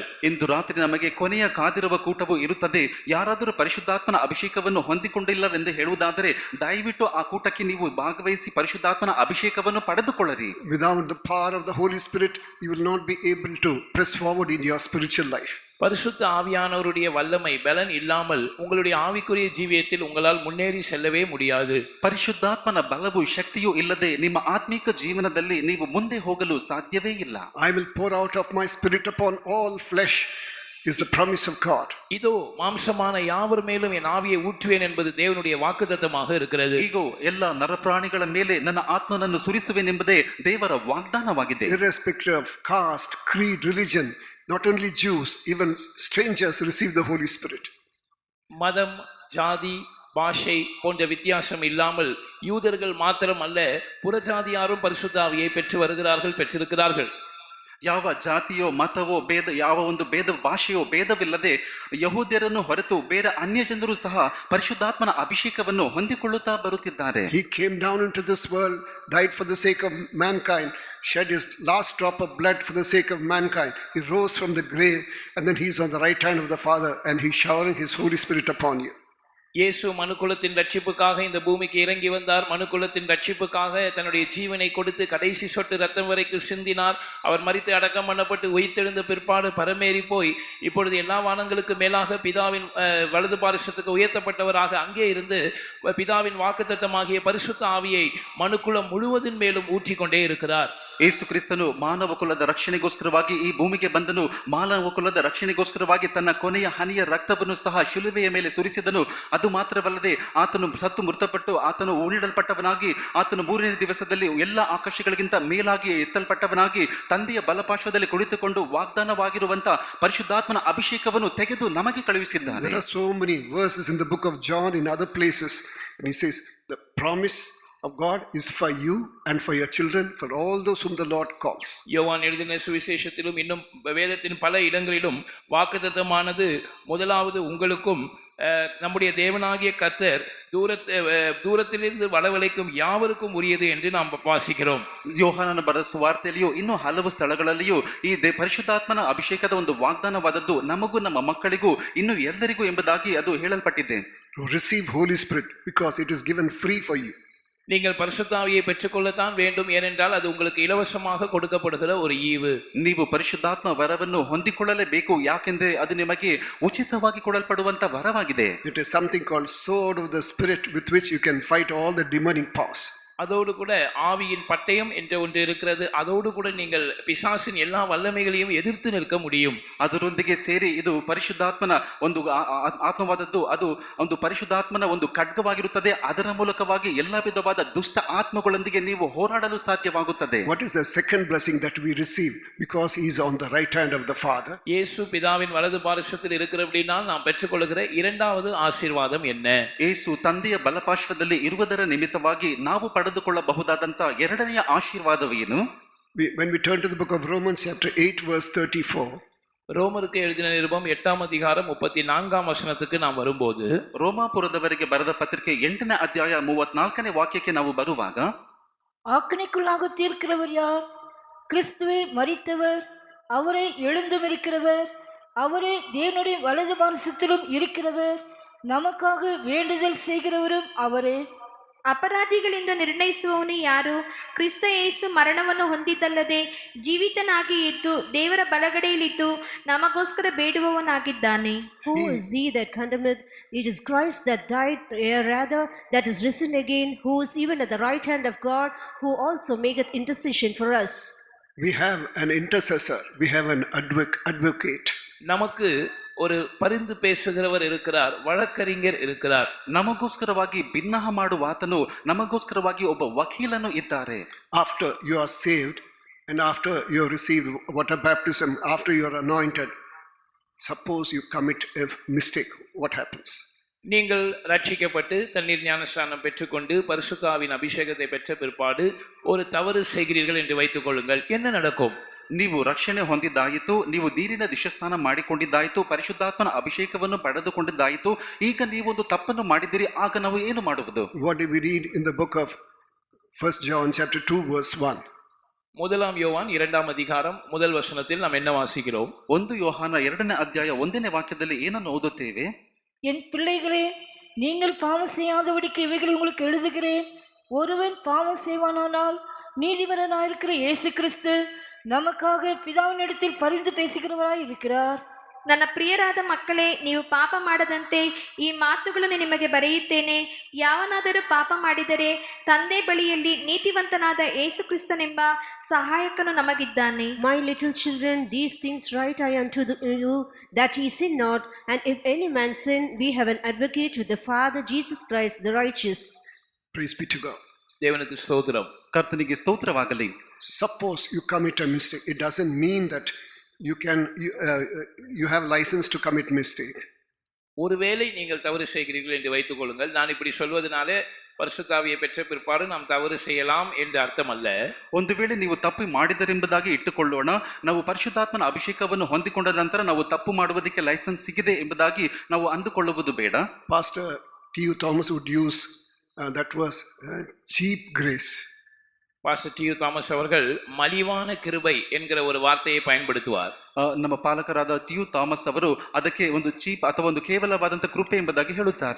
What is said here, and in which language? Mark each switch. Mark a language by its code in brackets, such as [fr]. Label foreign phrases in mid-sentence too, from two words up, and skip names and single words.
[kn] ಇಂದು ರಾತ್ರಿ ನಮಗೆ ಕೊನೆಯ ಕಾದಿರುವ ಕೂಟವು ಇರುತ್ತದೆ. ಯಾರಾದರೂ ಪರಿಶುದ್ಧಾತ್ಮನ ಅಭಿಷೇಕವನ್ನು ಹೊಂದಿಕೊಂಡಿಲ್ಲವೆಂದು ಹೇಳುವುದಾದರೆ ದಯವಿಟ್ಟು ಆ ಕೂಟಕ್ಕೆ ನೀವು ಭಾಗವಹಿಸಿ ಪರಿಶುದ್ಧಾತ್ಮನ ಅಭಿಷೇಕವನ್ನು ಪಡೆದುಕೊಳ್ಳಿರಿ. [en] Without the power of the Holy Spirit, you will not be able to press forward in your spiritual life. [ta] பரிசுத்த ஆவியானவருடைய வல்லமை பலன் இல்லாமல் உங்களுடைய ஆவிக்குரிய ஜீவியத்தில் உங்களால் முன்னேறி செல்லவே முடியாது. [kn] ಪರಿಶುದ್ಧಾತ್ಮನ ಬಲವು ಶಕ್ತಿಯೂ ಇಲ್ಲದೆ ನಿಮ್ಮ ಆತ್ಮಿಕ ಜೀವನದಲ್ಲಿ ನೀವು ಮುಂದೆ ಹೋಗಲು ಸಾಧ್ಯವೇ ಇಲ್ಲ. [en] I will pour out of my spirit upon all flesh is the promise of God. [ta] இதோ மாம்சமான யாவர் மேலும் என் ஆவியை ஊற்றுவேன் என்பது தேவனுடைய வாக்குத்தத்தமாக இருக்கிறது. [kn] ಈಗೋ ಎಲ್ಲ ನರಪ್ರಾಣಿಗಳ ಮೇಲೆ ನನ್ನ ಆತ್ಮನನ್ನು ಸುರಿಸುವೆನೆಂಬುದೇ ದೇವರ ವಾಗ್ದಾನವಾಗಿದೆ. [en] Irrespective of caste, creed, religion, not only Jews, even strangers receive the Holy Spirit. [ta] மதம், ஜாதி, பாஷை போன்ற வித்தியாசம் இல்லாமல் யூதர்கள் மாத்திரம் அல்ல, புறஜாதியாரும் பரிசுத்த ஆவியை பெற்று வருகிறார்கள், பெற்றிருக்கிறார்கள். [kn] ಯಾವ ಜಾತಿಯೋ ಮತವೋ ಭೇದ, ಯಾವ ಒಂದು ಭೇದ ಭಾಷೆಯೋ ಭೇದವಿಲ್ಲದೆ ಯಹೂದ್ಯರನ್ನು ಹೊರತು ಬೇರೆ ಅನ್ಯ ಜನರು ಸಹ ಪರಿಶುದ್ಧಾತ್ಮನ ಅಭಿಷೇಕವನ್ನು ಹೊಂದಿಕೊಳ್ಳುತ್ತಾ ಬರುತ್ತಿದ್ದಾರೆ. [en] He came down into this world, died for the sake of mankind, shed his last drop of blood for the sake of mankind. He rose from the grave, and then he's on the right hand of the Father, and he's showering his Holy Spirit upon you. [ta] இயேசு மனுக்குலத்தின் ரட்சிப்புக்காக இந்த பூமிக்கு இறங்கி வந்தார். மனுக்குலத்தின் ரட்சிப்புக்காக தன்னுடைய ஜீவனை கொடுத்து கடைசி சொட்டு ரத்தம் வரைக்கும் சிந்தினார். அவர் மரித்து அடக்கம் பண்ணப்பட்டு உயிர்த்தெழுந்த பிற்பாடு பரமேறி போய் இப்பொழுது எல்லா வானங்களுக்கு மேலாக பிதாவின் வலது பாரிசத்துக்கு உயர்த்தப்பட்டவராக அங்கே இருந்து பிதாவின் வாக்குத்தத்தமாகிய பரிசுத்த ஆவியை மனுக்குலம் முழுவதின் மேலும் ஊற்றிக்கொண்டே இருக்கிறார். [kn] ಯೇಸು ಕ್ರಿಸ್ತನು ಮಾನವ ಕುಲದ ರಕ್ಷಣೆಗೋಸ್ಕರವಾಗಿ ಈ ಭೂಮಿಗೆ ಬಂದನು. ಮಾನವ ಕುಲದ ರಕ್ಷಣೆಗೋಸ್ಕರವಾಗಿ ತನ್ನ ಕೊನೆಯ ಹನಿಯ ರಕ್ತವನ್ನು ಸಹ ಶಿಲುಬೆಯ ಮೇಲೆ ಸುರಿಸಿದನು. ಅದು ಮಾತ್ರವಲ್ಲದೆ ಆತನು ಸತ್ತು ಮೃತಪಟ್ಟು ಆತನು ಉಳಿಡಲ್ಪಟ್ಟವನಾಗಿ ಆತನು ಮೂರನೇ ದಿವಸದಲ್ಲಿ ಎಲ್ಲ ಆಕಾಶಗಳಿಗಿಂತ ಮೇಲಾಗಿ ಎತ್ತಲ್ಪಟ್ಟವನಾಗಿ ತಂದೆಯ ಬಲಪಾರ್ಶ್ವದಲ್ಲಿ ಕುಳಿತುಕೊಂಡು ವಾಗ್ದಾನವಾಗಿರುವಂತ ಪರಿಶುದ್ಧಾತ್ಮನ ಅಭಿಷೇಕವನ್ನು ತೆಗೆದು ನಮಗೆ ಕಳುಹಿಸಿದ್ದಾನೆ. [en] There are so many verses in the book of John, in other places, and he says the promise of God is for you and for your children, for all those whom the Lord calls. [ta] யோவான் எழுதின சுவிசேஷத்திலும் இன்னும் வேதத்தின் பல இடங்களிலும் வாக்குத்தத்தமானது முதலாவது உங்களுக்கும் நம்முடைய தேவனாகிய கர்த்தர் தூரத்திலிருந்து வரவழைக்கும் யாவருக்கும் உரியது என்று நாம் ವಾಸಿக்கிறோம். [kn] ಯೋಹಾನನ ಬರೆದ ಸುವಾರ್ತೆಯಲ್ಲಿಯೂ ಇನ್ನೂ ಹಲವು ಸ್ಥಳಗಳಲ್ಲಿಯೂ ಈ ಪರಿಶುದ್ಧಾತ್ಮನ ಅಭಿಷೇಕದ ಒಂದು ವಾಗ್ದಾನವಾದದ್ದು ನಮಗೂ ನಮ್ಮ ಮಕ್ಕಳಿಗೂ ಇನ್ನು ಎಲ್ಲರಿಗೂ ಎಂಬುದಾಗಿ ಅದು ಹೇಳಲ್ಪಟ್ಟಿದೆ. [en] To receive Holy Spirit because it is given free for you. [ta] நீங்கள் பரிசுத்த ஆவியை பெற்றுக்கொள்ளத்தான் வேண்டும், ஏனென்றால் அது உங்களுக்கு இலவசமாக கொடுக்கப்படுகிற ஒரு ஈவு. [kn] ನೀವು ಪರಿಶುದ್ಧಾತ್ಮ ವರವನ್ನು ಹೊಂದಿಕೊಳ್ಳಲೇಬೇಕು, ಯಾಕೆಂದ್ರೆ ಅದು ನಿಮಗೆ ಉಚಿತವಾಗಿ ಕೊಡಲ್ಪಡುವಂತ ವರವಾಗಿದೆ. [en] It is something called sword of the Spirit with which you can fight all the demonic powers. [ta] அதோடு கூட ஆவியின் பட்டயம் என்ற ஒன்று இருக்கிறது. அதோடு கூட நீங்கள் பிசாசின் எல்லா வல்லமைகளையும் எதிர்த்து நிற்க முடியும். [kn] ಅದರೊಂದಿಗೆ ಸೇರಿ ಇದು ಪರಿಶುದ್ಧಾತ್ಮನ ಒಂದು ಆತ್ಮವಾದದ್ದು, ಅದು ಒಂದು ಪರಿಶುದ್ಧಾತ್ಮನ ಒಂದು ಖಡ್ಗವಾಗಿರುತ್ತದೆ. ಅದರ ಮೂಲಕವಾಗಿ ಎಲ್ಲ ವಿಧವಾದ ದುಷ್ಟ ಆತ್ಮಗಳೊಂದಿಗೆ ನೀವು ಹೋರಾಡಲು ಸಾಧ್ಯವಾಗುತ್ತದೆ. [en] What is the second blessing that we receive because he is on the right hand of the Father? [ta] இயேசு பிதாவின் வலது பாரிசத்தில் இருக்கிறபடினால் நாம் பெற்றுக்கொள்கிற இரண்டாவது ஆசீர்வாதம் என்ன? [kn] ಯೇಸು ತಂದೆಯ ಬಲಪಾರ್ಶ್ವದಲ್ಲಿ ಇರುವುದರ ನಿಮಿತ್ತವಾಗಿ ನಾವು ಪಡೆದುಕೊಳ್ಳಬಹುದಾದಂತ ಎರಡನೆಯ ಆಶೀರ್ವಾದವೇನು? [en] When we turn to the book of Romans chapter 8 verse 34, [ta] ரோமருக்கு எழுதின நிருபம் 8ஆம் அதிகாரம் 34ஆம் வசனத்துக்கு நாம் வரும்போது, [kn] ರೋಮಾಪುರದವರಿಗೆ ಬರೆದ ಪತ್ರಿಕೆ 8ನೇ ಅಧ್ಯಾಯ 34ನೇ ವಾಕ್ಯಕ್ಕೆ ನಾವು ಬರುವಾಗ, [ta] ஆக்கணைக்குள்ளாக தீர்க்கிறவர் யார்? கிறிஸ்துவே மரித்தவர், அவரை எழுந்துமிருக்கிறவர், அவரே தேவனுடைய வலது பாரசத்திலும் இருக்கிறவர், நமக்காக வேண்டுதல் செய்கிறவரும் ಅವರೇ. [kn] ಅಪರಾಧಿಗಳಿಂದ ನಿರ್ಣಯಿಸುವವನು ಯಾರು? ಕ್ರಿಸ್ತ ಯೇಸು ಮರಣವನ್ನು ಹೊಂದಿದ್ದಲ್ಲದೆ ಜೀವಿತನಾಗಿ ಇದ್ದು ದೇವರ ಬಲಗಡೆಯಲ್ಲಿದ್ದು ನಮಗೋಸ್ಕರ ಬೇಡುವವನಾಗಿದ್ದಾನೆ. [en] Who is he that condemneth? It is Christ that died, rather that is risen again, who is even at the right hand of God, who also maketh intercession for us. We have an intercessor, we have an advocate. [ta] நமக்கு ஒரு பரிந்து பேசுகிறவர் இருக்கிறார், வழக்கறிஞர் இருக்கிறார். [kn] ನಮಗೋಸ್ಕರವಾಗಿ ಭಿನ್ನಹ ಮಾಡುವ ಆತನು, ನಮಗೋಸ್ಕರವಾಗಿ ಒಬ್ಬ ವಕೀಲನು ಇದ್ದಾರೆ. [en] After you are saved and after you have received water baptism, after you are anointed, suppose you commit a mistake, what happens? [ta] நீங்கள் ரட்சிக்கப்பட்டு தண்ணீர் ஞானஸ்நானம் பெற்றுக்கொண்டு பரிசுத்தாவின் அபிஷேகத்தை பெற்ற பிற்பாடு ஒரு தவறு செய்கிறீர்கள் என்று வைத்துக் கொள்ளுங்கள், என்ன நடக்கும்? [kn] ನೀವು ರಕ್ಷಣೆ ಹೊಂದಿದ್ದಾಯಿತು, ನೀವು ನೀರಿನ ದಿಶಸ್ನಾನ ಮಾಡಿಕೊಂಡಿದ್ದಾಯಿತು, ಪರಿಶುದ್ಧಾತ್ಮನ ಅಭಿಷೇಕವನ್ನು ಪಡೆದುಕೊಂಡಿದ್ದಾಯಿತು, ಈಗ ನೀವೊಂದು ತಪ್ಪನ್ನು ಮಾಡಿದಿರಿ, ಆಗ ನಾವು ಏನು ಮಾಡುವುದು? [en] What do we read in the book of 1 John chapter 2 verse 1? [ta] முதலாம் யோவான் 2ஆம் அதிகாரம் முதல் வசனத்தில் நாம் என்ன வாசிக்கிறோம்? [kn] 1 ಯೋಹಾನ 2ನೇ ಅಧ್ಯಾಯ 1ನೇ ವಾಕ್ಯದಲ್ಲಿ ಏನನ್ನು ಓದುತ್ತೇವೆ? [ta] என் பிள்ளைகளே, நீங்கள் பாவம் செய்யாதபடிக்கு இவைகளை உங்களுக்கு எழுதுகிறேன். ஒருவன் பாவம் செய்வானானால் நீதிபரனாயிருக்கிற இயேசு கிறிஸ்து நமக்காக பிதாவினிடத்தில் பரிந்து பேசுகிறவராய் இருக்கிறார். [kn] ನನ್ನ ಪ್ರಿಯರಾದ ಮಕ್ಕಳೇ, ನೀವು ಪಾಪ ಮಾಡದಂತೆ ಈ ಮಾತುಗಳನ್ನು ನಿಮಗೆ ಬರೆಯುತ್ತೇನೆ. ಯಾವನಾದರೂ ಪಾಪ ಮಾಡಿದರೆ ತಂದೆ ಬಳಿಯಲ್ಲಿ ನೀತಿವಂತನಾದ ಯೇಸು ಕ್ರಿಸ್ತನೆಂಬ ಸಹಾಯಕನು ನಮಗಿದ್ದಾನೆ. [en] My little children, these things write I unto you, that ye sin not. And if any man sin, we have an advocate with the Father, Jesus Christ the righteous. Praise be to God. [ta] தேவனுக்கு ஸ்தோத்திரம். [kn] ಕರ್ತನಿಗೆ ಸ್ತೋತ್ರವಾಗಲಿ. [en] Suppose you commit a mistake, it doesn't mean that you have license to commit mistake. [ta] ஒருவேளை நீங்கள் தவறு செய்கிறீர்கள் என்று வைத்துக் கொள்ளுங்கள். நான் இப்படி சொல்வதனாலே பரிசுத்தாவியை பெற்ற பிற்பாடு நாம் தவறு செய்யலாம் என்று [kn] ಅರ್ಥ ಅಲ್ಲ. ಒಂದು ವೇಳೆ ನೀವು ತಪ್ಪು ಮಾಡಿದರೆಂಬುದಾಗಿ ಇಟ್ಟುಕೊಳ್ಳೋಣ, ನಾವು ಪರಿಶುದ್ಧಾತ್ಮನ ಅಭಿಷೇಕವನ್ನು ಹೊಂದಿಕೊಂಡ ನಂತರ ನಾವು ತಪ್ಪು ಮಾಡುವುದಕ್ಕೆ ಲೈಸೆನ್ಸ್ ಸಿಗಿದೆ ಎಂಬುದಾಗಿ ನಾವು ಅಂದುಕೊಳ್ಳುವುದು ಬೇಡ. [en] Pastor T.U. Thomas would use that was cheap grace. [ta] பாஸ்டர் டி.யு. தாமஸ் அவர்கள் மலிவான கிருபை என்கிற ஒரு வார்த்தையை பயன்படுத்துவார். [kn] ನಮ್ಮ ಪಾಲಕರಾದ ಟಿ.ಯು. ಥಾಮಸ್ ಅವರು ಅದಕ್ಕೆ ಒಂದು ಚೀಪ್ ಅಥವಾ ಒಂದು ಕೇವಲವಾದಂತಹ ಕೃಪೆ ಎಂಬುದಾಗಿ ಹೇಳುತ್ತಾರೆ.